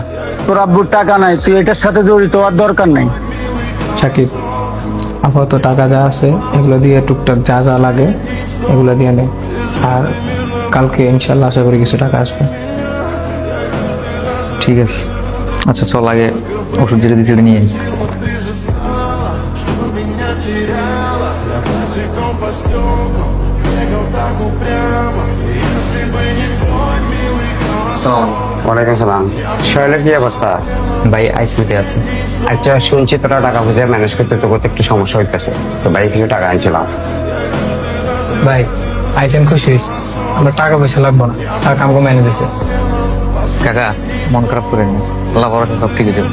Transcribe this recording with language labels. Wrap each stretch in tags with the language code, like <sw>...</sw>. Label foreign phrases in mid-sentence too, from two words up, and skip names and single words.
<bn>তোর আব্বুর টাকা নাই, তুই এটার সাথে জড়িত আর দরকার নাই। সাকিব, আপাতত টাকা যা আছে এগুলো দিয়ে টুকটাক যা যা লাগে এগুলো দিয়ে নে, আর কালকে ইনশাল্লাহ আশা করি কিছু টাকা আসবে। ঠিক আছে, আচ্ছা চল আগে ওষুধ যেটা দিচ্ছি নিয়ে আই।</bn> <ru>Что меня теряла, босиком по стеклам, бегал так упрямо. Если бы не твой милый голос.</ru> <bn>ওয়ালাইকুম সালাম। শৈলের কি অবস্থা? ভাই আইসিউতে আছে। আচ্ছা শুনছি তোরা টাকা পয়সা ম্যানেজ করতে তো করতে একটু সমস্যা হইতেছে, তো ভাই কিছু টাকা আনছিলাম। ভাই আইসেন খুশি হয়েছি, আমরা টাকা পয়সা লাগবো না, টাকা আমাকে ম্যানেজ হয়েছে। কাকা মন খারাপ করেন না, আল্লাহ ভরসা সব ঠিক হয়ে যাবে।</bn>